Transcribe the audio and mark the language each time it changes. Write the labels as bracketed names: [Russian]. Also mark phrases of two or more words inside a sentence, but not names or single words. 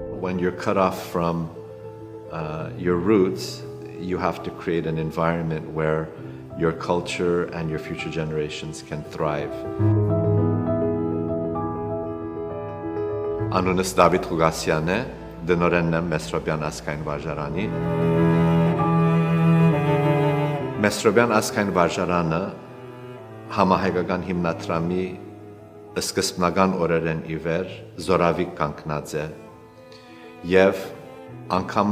[English] when you're cut off from your roots, you have to create an environment where your culture and your future generations can thrive. [Armenian] Անունս Դավիթ Ղուգասյանն է, դնորենն եմ Մեսրոպյան ազգային վարժարանի։ Մեսրոպյան ազգային վարժարանը համահայկական հիմնադրամի սկզբնական օրերեն ի վեր զորավիկ կանգնած է եւ անգամը